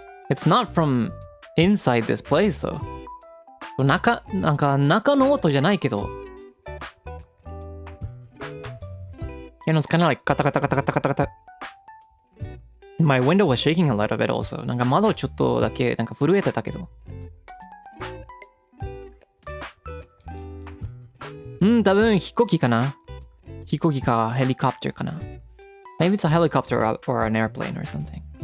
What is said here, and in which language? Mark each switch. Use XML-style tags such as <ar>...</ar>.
<en>It's not from inside this place though.</en> <ja>なんか中の音じゃないけど。</ja> <en>You know, it's kind of like カタカタカタカタカタカタ。 My window was shaking a little bit also.</en> <ja>なんか窓ちょっとだけなんか震えてたけど。多分飛行機かな。飛行機かヘリコプターかな。</ja> <en>Maybe it's a helicopter or an airplane or something.</en>